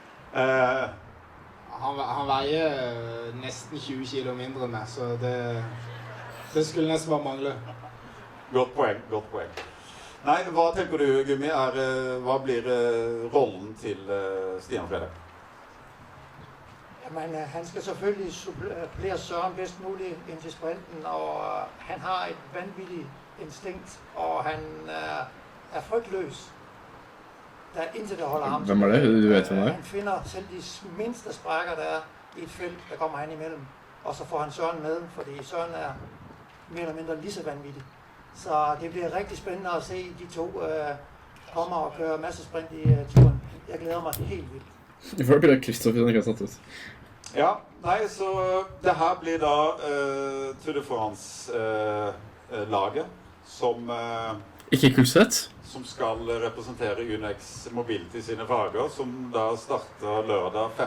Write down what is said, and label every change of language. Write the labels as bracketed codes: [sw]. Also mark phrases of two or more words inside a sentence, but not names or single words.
[no] Han veier nesten 20 kilo mindre enn meg, så det skulle nesten bare mangle. Godt poeng. Nei, hva tenker du, Gummi, hva blir rollen til Stian Fredheim? [da] Men han skal selvfølgelig supplere Søren bedst muligt ind til sprinten, og han har et vanvittigt instinkt, og han er frygtløs. Der er intet, der holder ham. [no] Hvem er det? Du vet hvem det er? [da] Han finder selv de mindste sprækker, der er i et felt, der kommer han imellem. Og så får han Søren med, fordi Søren er mere eller mindre lige så vanvittig. Så det bliver rigtig spændende at se de to komme og køre masse sprint i turen. Jeg glæder mig helt vildt. [no] Jeg får ikke det Kristoffer som ikke har satt ut. Ja, nei, så det her blir da Tour de France-laget som ikke Kulseth? Som skal representere UNX Mobility sine farger, som da starter lørdag 5.